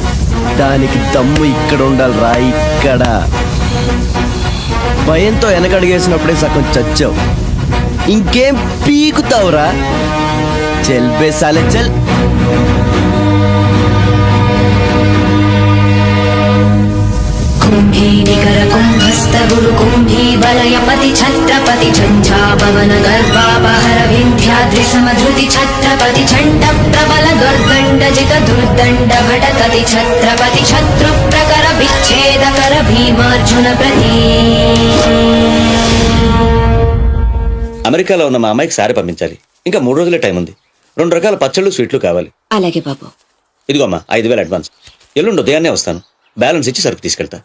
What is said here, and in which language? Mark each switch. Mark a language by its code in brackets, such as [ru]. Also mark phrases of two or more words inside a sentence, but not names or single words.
[te] దానికి దమ్ము ఇక్కడ ఉండాలి రా, ఇక్కడ. భయంతో వెనకడిగేసినప్పుడే సగం చచ్చావు. ఇంకేం పీకుతావురా? [hi] चल बे साले चल. [sa] कुम्भी निकर कुम्भस्थ गुरु कुम्भी वलयपति छत्रपति झंझापवन गर्भापहर विंध्याद्रि समधृति छत्रपति झंड प्रबल दुर्दंड जित दुर्दंड भटकति छत्रपति शत्रु प्रकर विच्छेद कर भीमार्जुन प्रति. [te] అమెరికాలో ఉన్న మా అమ్మాయికి సారీ పంపించాలి. ఇంకా 3 రోజులే టైం ఉంది. 2 రకాల పచ్చళ్ళు, స్వీట్లు కావాలి. అలాగే బాబు. ఇదిగో అమ్మా 5,000 అడ్వాన్స్. ఎల్లుండి ఉదయాన్నే వస్తాను. బ్యాలెన్స్ ఇచ్చి సరుకు తీసుకెళ్తా.